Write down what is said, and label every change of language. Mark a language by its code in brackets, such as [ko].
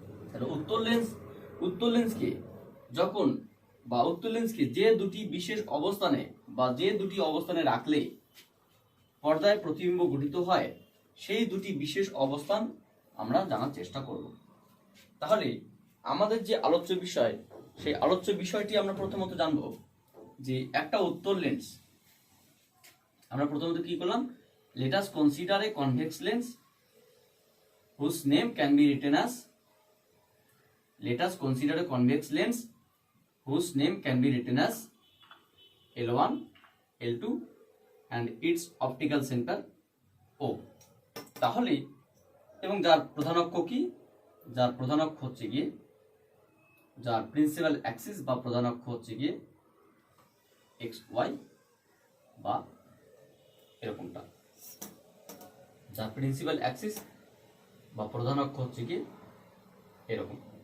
[bn] তাহলে উত্তল লেন্সকে যখন বা উত্তল লেন্সকে যে দুটি বিশেষ অবস্থানে বা যে দুটি অবস্থানে রাখলে পর্দায় প্রতিবিম্ব গঠিত হয়, সেই দুটি বিশেষ অবস্থান আমরা জানার চেষ্টা করব। তাহলে আমাদের যে আলোচ্য বিষয়, সেই আলোচ্য বিষয়টি আমরা প্রথমত জানব যে একটা উত্তল লেন্স, আমরা প্রথমত কি করলাম, [en] let us consider a convex lens whose name can be written as, let us consider a convex lens whose name can be written as L1, L2 and its optical center O। [bn] তাহলে এবং যার প্রধান অক্ষ কি, যার প্রধান অক্ষ হচ্ছে গিয়ে, যার প্রিন্সিপাল অ্যাক্সিস বা প্রধান অক্ষ হচ্ছে গিয়ে এক্স ওয়াই বা এরকমটা, যার প্রিন্সিপাল অ্যাক্সিস বা প্রধান অক্ষ হচ্ছে গিয়ে এরকম।